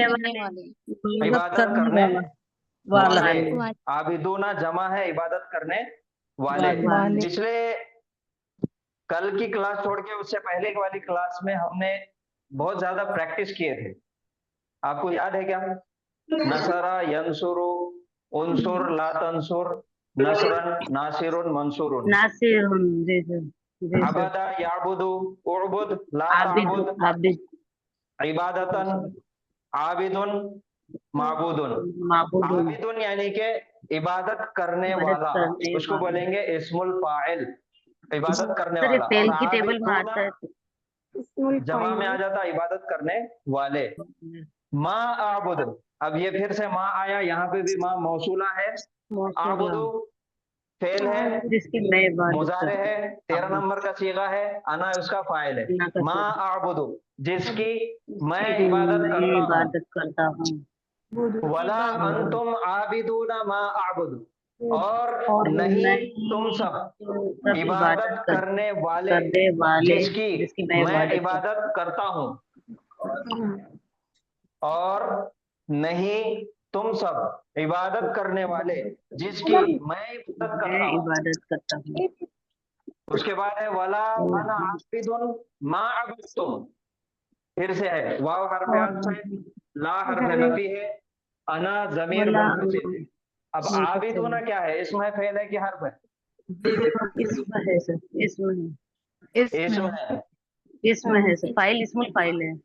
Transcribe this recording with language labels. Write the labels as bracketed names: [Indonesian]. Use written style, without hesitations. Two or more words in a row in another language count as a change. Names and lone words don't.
[Hindi] करने वाले इबादत करने वाला वाले। आबिदूना जमा है इबादत करने वाले। वाले। पिछले कल की क्लास छोड़ के उससे पहले की वाली क्लास में हमने बहुत ज्यादा प्रैक्टिस किए थे। आपको याद है क्या? [Arabic] نصر ينصر انصر لا تنصر نصرا ناصر منصور. [Hindi] नासिर जी सर, जी सर। [Arabic] عبد يعبد اعبد لا [Hindi] आबिद ताबुद आबिद [Arabic] عبادة عابد معبود. [Hindi] माबूदुन आबिदुन यानी के इबादत करने इबादत वाला, करने उसको वाला। बोलेंगे [Arabic] اسم الفاعل, [Hindi] इबादत करने सर ये वाला। फेल और की टेबल में आबिदूना आता है। जमा में आ जाता इबादत करने वाले। [Arabic] ما أعبد, [Hindi] अब ये फिर से माँ आया, यहाँ पे भी माँ मौसूला है। आबुदु फेल है, जिसकी मैं इबादत मुजारे करता है, 13 नंबर का सीगा है, अना उसका फाइल है। हूँ। [Arabic] ما أعبد [Hindi] जिसकी मैं मैं इबादत करता हूँ। इबादत करता हूँ। [Arabic] ولا أنتم عابدون ما أعبد, [Hindi] और नहीं तुम सब इबादत करने वाले जिसकी मैं इबादत करता हूँ। और नहीं तुम सब इबादत करने वाले जिसकी मैं इबादत करता हूँ। उसके बाद है [Arabic] ولا أنا عابد ما عبدتم. [Hindi] फिर से है वाव हर्फ अत्फ है, ला हर्फ नफी है, अना जमीर मुनफसिल है। अब आबिदुना क्या है? इसमें फेल है कि हर्फ है? इसमें है सर, इसमें इसमें है। इसमें है सर, फाइल इसमें फाइल है।